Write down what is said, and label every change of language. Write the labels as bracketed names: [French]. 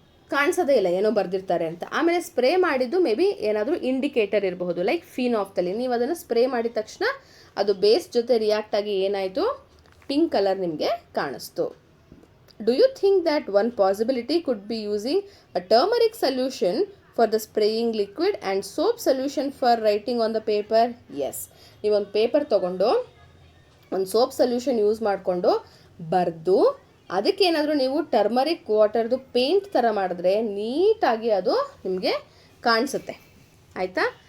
[Kannada] ಕಾಣಿಸೋದೇ ಇಲ್ಲ ಏನೋ ಬರೆದಿರ್ತಾರೆ ಅಂತ. ಆಮೇಲೆ ಸ್ಪ್ರೇ ಮಾಡಿದ್ದು ಮೇ ಬಿ ಏನಾದರೂ ಇಂಡಿಕೇಟರ್ ಇರಬಹುದು, ಲೈಕ್ ಫಿನಾಫ್ತಲಿನ್. ನೀವು ಅದನ್ನು ಸ್ಪ್ರೇ ಮಾಡಿದ ತಕ್ಷಣ ಅದು ಬೇಸ್ ಜೊತೆ ರಿಯಾಕ್ಟ್ ಆಗಿ ಏನಾಯಿತು? ಪಿಂಕ್ ಕಲರ್ ನಿಮಗೆ ಕಾಣಿಸ್ತು. [English] Do you think that one possibility could be using a turmeric solution for the spraying liquid and soap solution for writing on the paper? Yes. [Kannada] ನೀವೊಂದು ಪೇಪರ್ ತೊಗೊಂಡು ಒಂದು ಸೋಪ್ ಸೊಲ್ಯೂಷನ್ ಯೂಸ್ ಮಾಡಿಕೊಂಡು ಬರೆದು ಅದಕ್ಕೇನಾದರೂ ನೀವು turmeric ವಾಟರ್ದು paint ಥರ ಮಾಡಿದ್ರೆ ನೀಟಾಗಿ ಅದು ನಿಮಗೆ ಕಾಣಿಸುತ್ತೆ. ಆಯಿತಾ?